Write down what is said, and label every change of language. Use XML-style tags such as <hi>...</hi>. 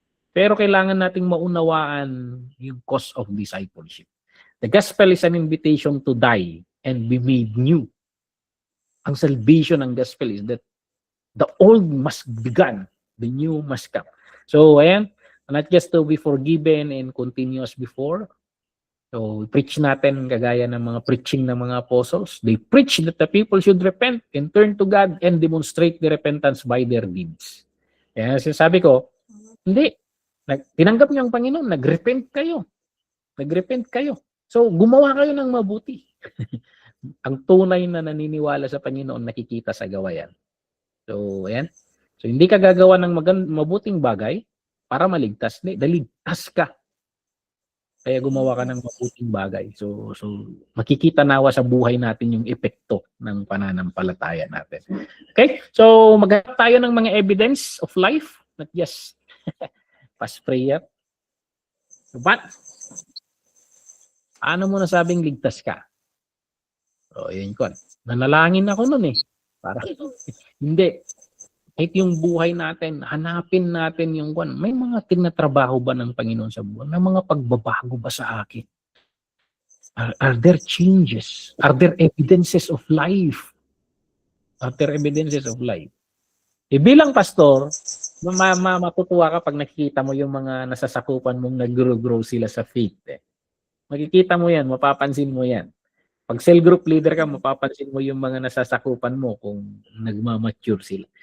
<tl>Pero kailangan nating maunawaan yung cost of discipleship.</tl> <en>The gospel is an invitation to die and be made new.</en> <tl>Ang salvation ng gospel</tl> <en>is that the old must be gone, the new must come.</en> <tl>So ayan,</tl> <en>not just to be forgiven and continue as before.</en> <tl>So, preach natin kagaya ng mga preaching ng mga apostles.</tl> <en>They preach that the people should repent and turn to God and demonstrate the repentance by their deeds.</en> <tl>Kaya sinasabi ko, hindi. Tinanggap niyo ang Panginoon, nag-repent kayo. Nag-repent kayo. So, gumawa kayo ng mabuti. Ang tunay na naniniwala sa Panginoon nakikita sa gawa yan. So, ayan. So, hindi ka gagawa ng mabuting bagay para maligtas. Daligtas ka. Kaya gumawa ka ng mabuting bagay. So makikita nawa sa buhay natin yung epekto ng pananampalataya natin. Okay? So maghanap tayo ng mga</tl> <en>evidence of life, not just past prayer.</en> <tl>But ano mo nasabing ligtas ka? So yun ko. Nanalangin ako nun eh. Para hindi. Kahit yung buhay natin, hanapin natin yung kwan. May mga tinatrabaho ba ng Panginoon sa buhay? May mga pagbabago ba sa akin?</tl> <en>Are there changes? Are there evidences of life? Are there evidences of life?</en> <tl>Bilang pastor, matutuwa ka pag nakikita mo yung mga nasasakupan mong nag-grow sila sa faith. Makikita mo yan, mapapansin mo yan. Pag cell group leader ka, mapapansin mo yung mga nasasakupan mo kung nagmamature sila.</tl>